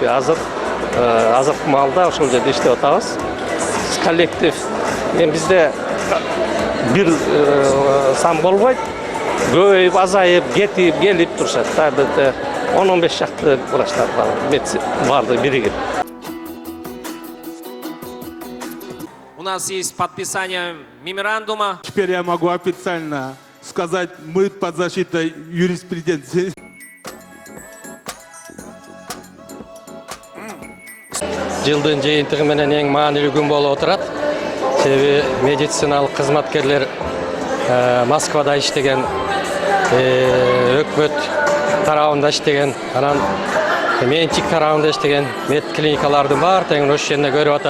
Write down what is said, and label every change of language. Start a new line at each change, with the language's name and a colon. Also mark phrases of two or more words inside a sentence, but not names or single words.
Kyrgyz: Азыркы маалда ошол жерде иштеп атабыз. Коллектив бизде бир сан болбойт, көбөйүп, азайып, кетип, келип турушат. 10-15 шакты врачтар барды биригип.
Russian: У нас есть подписание меморандума. Теперь я могу официально сказать, мы под защитой юриспруденции.
Kyrgyz: Жылдын жыйынтыгы менен эң маанилүү күн болуп отурат. Себеби медициналык кызматкерлер Москвада иштеген, өкмөт тарабында иштеген, анан менчик тарабында иштеген медклиникалардын баары тең ошол жерде көрүп атат.